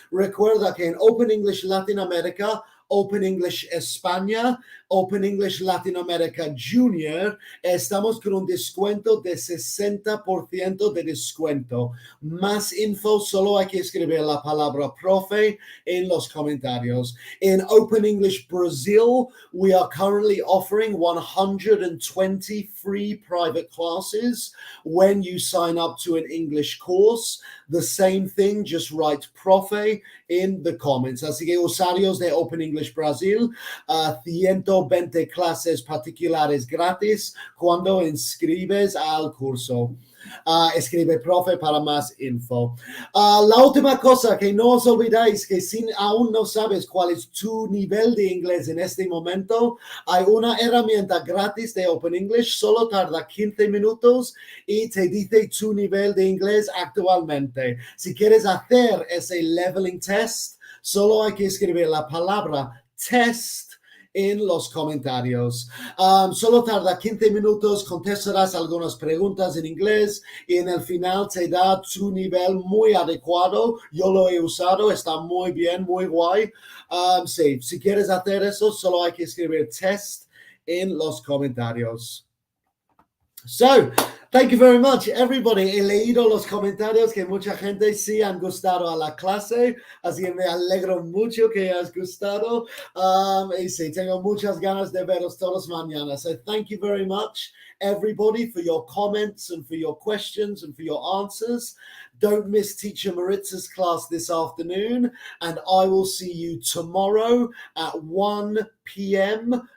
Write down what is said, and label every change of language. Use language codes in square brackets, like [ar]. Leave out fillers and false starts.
[es] Recuerda que en Open English Latinoamérica, Open English España, Open English Latinoamérica Junior, estamos con un descuento de 60% de descuento. Más info, solo hay que escribir la palabra profe en los comentarios. [en] In Open English Brazil, we are currently offering 120 free private classes when you sign up to an English course. The same thing, just write profe in the comments. [es] Así que usuarios de Open English Brazil, 120 clases particulares gratis cuando inscribes al curso. Escribe profe para más info. La última cosa, que no os olvidéis que si aún no sabes cuál es tu nivel de inglés en este momento, hay una herramienta gratis de Open English, solo tarda 15 minutos y te dice tu nivel de inglés actualmente. Si quieres hacer ese leveling test, solo hay que escribir la palabra test en los comentarios. Solo tarda 15 minutos, contestarás algunas preguntas en inglés y en el final te da tu nivel muy adecuado. Yo lo he usado, está muy bien, muy guay. Sí, si quieres hacer eso, solo hay que escribir test en los comentarios. [en] So, thank you very much, everybody. [es] He leído los comentarios que mucha gente sí han gustado a la clase, así que me alegro mucho que hayas gustado. Y sí, tengo muchas ganas de veros todos mañana. [en] So, thank you very much, everybody, for your comments and for your questions and for your answers. Don't miss Teacher Maritza's class this afternoon, and I will see you tomorrow at 1 p.m.